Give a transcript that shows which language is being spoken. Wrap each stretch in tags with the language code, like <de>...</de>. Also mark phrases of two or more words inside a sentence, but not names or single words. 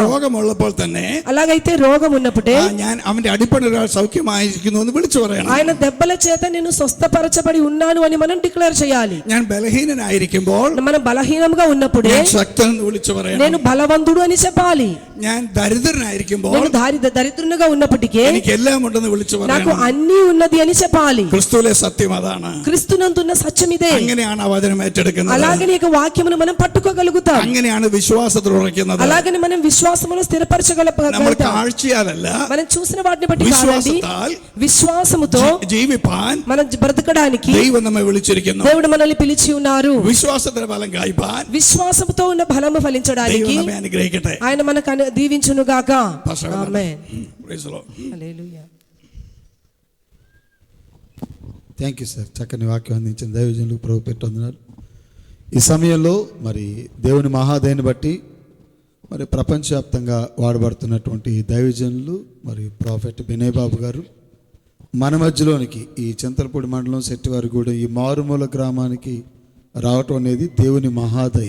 <ml>രോഗമുള്ളപ്പോൾ തന്നെ</ml> <te>అలాగైతే రోగం ఉన్నప్పుడే</te> <ml>ഞാൻ അവന്റെ അടിപ്പിണറുകൾ സൗഖ്യമായിരിക്കുന്നു എന്ന് വിളിച്ചു പറയണം.</ml> <te>ఆయన దెబ్బల చేత నేను స్వస్థపరచబడి ఉన్నాను అని మనం డిక్లేర్ చేయాలి.</te> <ml>ഞാൻ ബലഹീനനായിരിക്കുമ്പോൾ</ml> <te>మనం బలహీనంగా ఉన్నప్పుడే</te> <ml>ഞാൻ ശക്തൻ എന്ന് വിളിച്ചു പറയണം.</ml> <te>నేను బలవంతుడు అని చెప్పాలి.</te> <ml>ഞാൻ ദരിദ്രനായിരിക്കുമ്പോൾ</ml> <te>నేను దరిద్రునిగా ఉన్నప్పటికీ</te> <ml>എനിക്ക് എല്ലാം ഉണ്ടെന്ന് വിളിച്ചു</ml> <te>నాకు</te> <ml>പറയണം.</ml> <te>అన్నీ ఉన్నది అని చెప్పాలి.</te> <ml>ക്രിസ്തുവിലെ സത്യം അതാണ്.</ml> <te>క్రీస్తునందున్న సత్యం ఇదే.</te> <ml>അങ്ങനെയാണ് ആ വചനം ഏറ്റെടുക്കുന്നത്.</ml> <te>అలాగని ఈ వాక్యమును మనం పట్టుకోగలుగుతాం.</te> <ml>അങ്ങനെയാണ് విశ్వాസത്തിൽ ഉറയ്ക്കുന്നത്.</ml> <te>అలాగని మనం విశ్వాసములో</te> <ml>നമ്മൾ</ml> <te>స్థిరపరచగలుగుతాం.</te> <ml>കാഴ്ചയാലല്ല,</ml> <te>మనం చూసిన వాటిని బట్టి కాదండి,</te> <ml>വിശ്വാസത്താൽ</ml> <te>విశ్వాసముతో</te> <ml>ജീവിപ്പാൻ</ml> <te>మనం బ్రతకడానికి</te> <ml>ദൈവം നമ്മെ വിളിച്ചിരിക്കുന്നു.</ml> <te>దేవుడు మనల్ని పిలిచి ఉన్నారు.</te> <ml>വിശ്വാസത്തിന്റെ ഫലം കായ്പാൻ</ml> <te>విశ్వాసముతో ఉన్న ఫలము ఫలించడానికి</te> <ml>ദൈവം നമ്മെ അനുഗ്രഹിക്കട്ടെ.</ml> <te>ఆయన మనకు దీవించును గాక. ఆమేన్.</te> <en>Praise the Lord.</en> <te>హల్లెలూయా.</te> <en>Thank you sir.</en> <te>చక్కని వాక్యం అందించిన దైవజనులు ప్రభు పెట్టొందున్నారు. ఈ సమయంలో మరి దేవుని మహాదయని బట్టి మరి ప్రపంచవ్యాప్తంగా వాడబడుతున్నటువంటి దైవజనులు మరియు ప్రాఫెట్ బినయ్ బాబు గారు మన మధ్యలోనికి ఈ చింతలపూడి మండలం శెట్టివారిగూడెం ఈ మారుమూల గ్రామానికి రావటం అనేది దేవుని మహాదయ.</te>